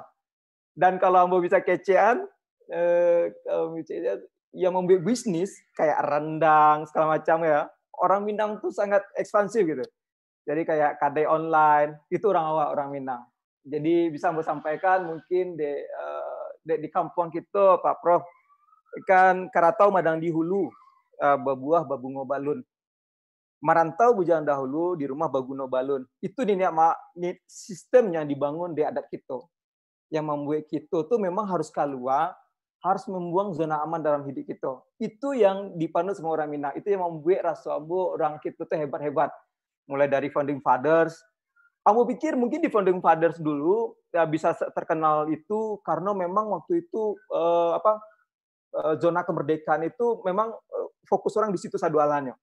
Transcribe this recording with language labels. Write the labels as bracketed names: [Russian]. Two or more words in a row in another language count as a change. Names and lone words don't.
[Indonesian] Dan kalau ambo bisa kecean, yang membuat bisnis kayak rendang segala macam ya, orang Minang tuh sangat ekspansif gitu. Jadi kayak kedai online itu orang Minang. Jadi bisa ambo sampaikan mungkin di kampung kita Pak Prof kan [Minangkabau] karatau madang di hulu berbuah babungo balun. Merantau bujang dahulu di rumah baguno balun. [Indonesian] Itu sistem yang dibangun di adat kita. Yang membuat kita tuh memang harus keluar, harus membuang zona aman dalam hidup kita. Itu yang dipanut semua orang Minang. Itu yang membuat rasa ambo orang kita tuh hebat-hebat. Mulai dari [English] founding fathers. [Indonesian] Ambo pikir mungkin di [English] founding fathers [Indonesian] dulu ya bisa terkenal itu karena memang waktu itu zona kemerdekaan itu memang fokus orang di situ sadualannya.